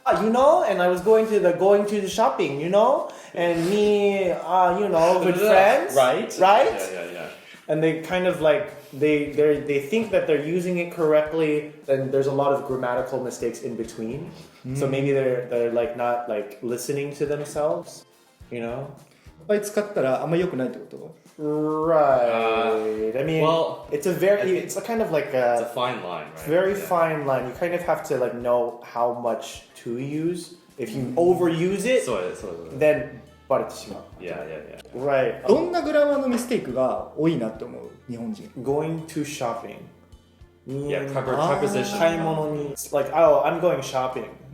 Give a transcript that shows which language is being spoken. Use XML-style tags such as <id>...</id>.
<en>You know, and I was going to the shopping, you know, and me, with friends, Right? Yeah. And they kind of like they think that they're using it correctly. Then there's a lot of grammatical mistakes in between. So maybe they're like not like listening to themselves, you know.</en> <ja>いっぱい使ったらあんま良くないってこと？</ja> <en>Right. I mean, well, it's a kind of like It's a fine line, right? very fine line. You kind of have to like know how much to use. If you overuse it, then バレてしまう。 Yeah. Right.</en> <ja>どんなグラマーのミステイクが多いなって思う日本人？</ja> <en>Going to shopping. Yeah, preposition.</en> <ja>買い物に</ja> <en>It's like, oh, I'm going shopping.</en>